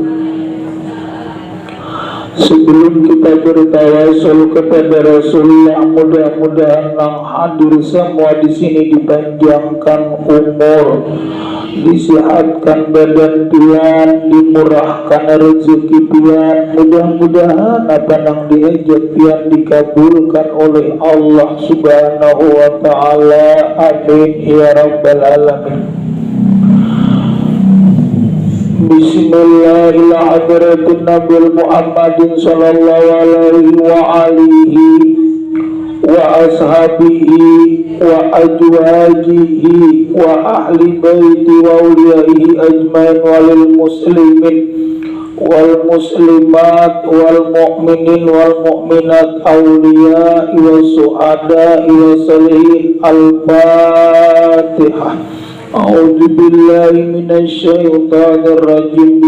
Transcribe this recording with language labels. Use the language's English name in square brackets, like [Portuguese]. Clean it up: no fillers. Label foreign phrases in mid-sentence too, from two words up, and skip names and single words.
[Banjar] Sebelum kita bertawasul kepada Rasulullah, mudah-mudahan yang hadir semua di sini dipanjangkan umur, disehatkan badan pian, dimurahkan rezeki pian. Mudah-mudahan apa yang diajak pian dikabulkan oleh Allah [Arabic] سبحانه وتعالى. آمين يا رب العالمين. بسم الله الرحمن الرحيم. نبي محمد صلى الله عليه وعلى آله وأصحابه وأزواجه وأهل بيته وأوليائه أجمعين وللمسلمين والمسلمات والمؤمنين والمؤمنات أولياء وشهداء وصالحين. الفاتحة. أعوذ بالله من الشيطان الرجيم.